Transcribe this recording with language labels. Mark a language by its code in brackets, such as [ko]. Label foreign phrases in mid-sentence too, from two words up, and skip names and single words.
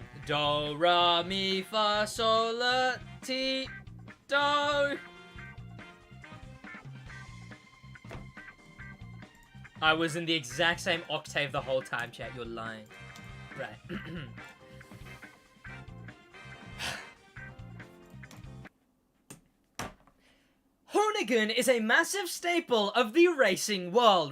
[en] Do, ra, mi, fa, sol, la, ti, do. I was in the exact same octave the whole time, chat. You're lying. Right. Hoonigan is a massive staple of the racing world.